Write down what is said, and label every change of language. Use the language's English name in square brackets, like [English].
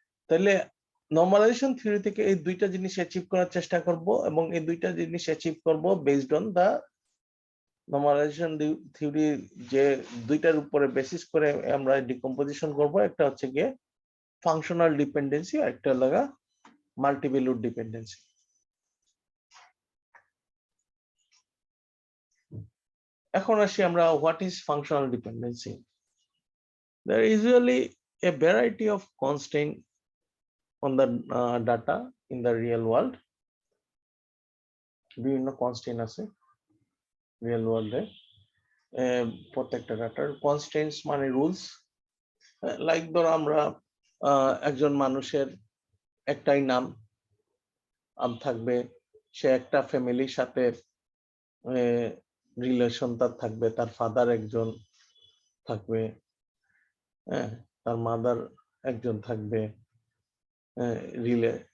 [Bangla] তাহলে normalisation theory থেকে এই দুইটা জিনিস অ্যাচিভ করার চেষ্টা করব, এবং এই দুইটা জিনিস অ্যাচিভ করব based on the normalisation theory, যে দুইটার উপরে বেসিস করে আমরা ডিকম্পোজিশন করব। একটা হচ্ছে গিয়ে ফাংশনাল ডিপেন্ডেন্সি, আর একটা লাগা মাল্টিভ্যালুড ডিপেন্ডেন্সি। এখন আসি আমরা [English] What is functional dependency. There is usually a variety of constraints on the data in the real world. [Bangla] বিভিন্ন কনস্ট্রেন্ট আছে রিয়েল ওয়ার্ল্ডে প্রত্যেকটা ডাটার। কনস্ট্রেন্টস মানে রুলস। লাইক ধরো আমরা একজন মানুষের একটাই নাম থাকবে, সে একটা ফ্যামিলির সাথে রিলেশন তার থাকবে, তার ফাদার একজন থাকবে, হ্যাঁ, তার মাদার একজন থাকবে, রিলে।